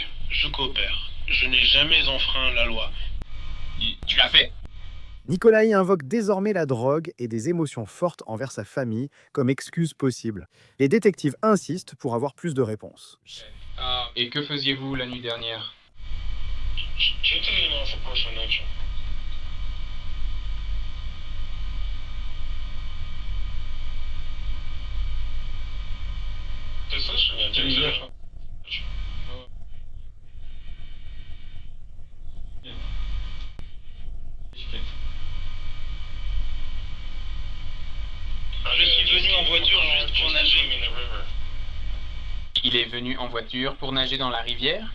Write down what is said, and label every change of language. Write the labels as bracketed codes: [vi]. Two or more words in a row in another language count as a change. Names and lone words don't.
[fr] Je coopère. Je n'ai jamais enfreint la loi. Tu l'as fait. Nikolai invoque désormais la drogue et des émotions fortes envers sa famille comme excuse possible. Les détectives insistent pour avoir plus de réponses. Et que faisiez-vous la nuit dernière? [ru] Чем ты занимался прошлой ночью? Ты слышишь меня? Чем ты занимался? [fr] Je suis venu en voiture juste pour nager. Il est venu en voiture pour nager dans la rivière?